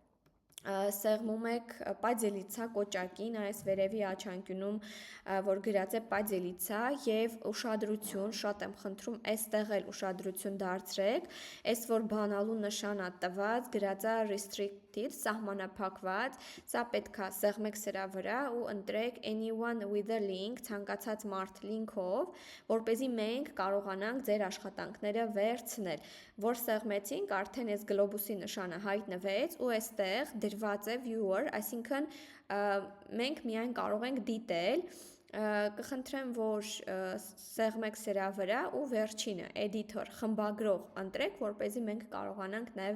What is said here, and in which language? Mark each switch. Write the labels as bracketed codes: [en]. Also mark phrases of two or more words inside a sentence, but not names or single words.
[hy] սեղմում եք պադելիցա կոճակին, այս վերևի աչանկյունում, որ գրած է պադելիցա եւ ուշադրություն, շատ եմ խնդրում, այստեղ էլ ուշադրություն դարձրեք, այս որ բանալու նշանա տված, գրած է restricted, սահմանափակված, սա պետքա սեղմեք սրա վրա ու ընտրեք [en] anyone with a link, [hy] ցանկացած մարդ լինքով, որպեսզի մենք կարողանանք ձեր աշխատանքները վերցնել, որ սեղմեցինք, արդեն այս գլոբուսի նշանը հայտնվեց ու այստեղ դրված է viewer, այսինքն մենք միայն կարող ենք դիտել կխնդրեմ, որ սեղմեք սրա վրա ու վերջինը editor խմբագրող ընտրեք, որպեսզի մենք կարողանանք նաև